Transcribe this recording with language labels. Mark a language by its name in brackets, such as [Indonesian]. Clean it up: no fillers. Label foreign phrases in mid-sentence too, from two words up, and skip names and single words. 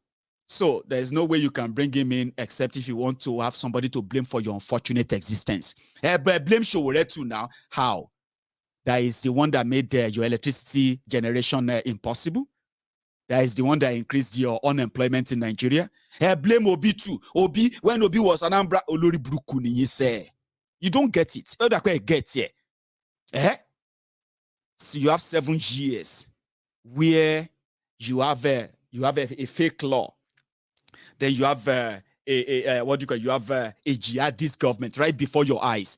[English] So there's no way you can bring him in except if you want to have somebody to blame for your unfortunate existence. But blame Showore too now. How? That is the one that made your electricity generation impossible. That is the one that increased your unemployment in Nigeria. Blame Obi too. Obi, when Obi was Anambra, [Yoruba] Olori Buruku ni [English] say. You don't get it. How do I get here? So you have 7 years where you have a fake law. Then you have what do you call? You have a jihadist government right before your eyes.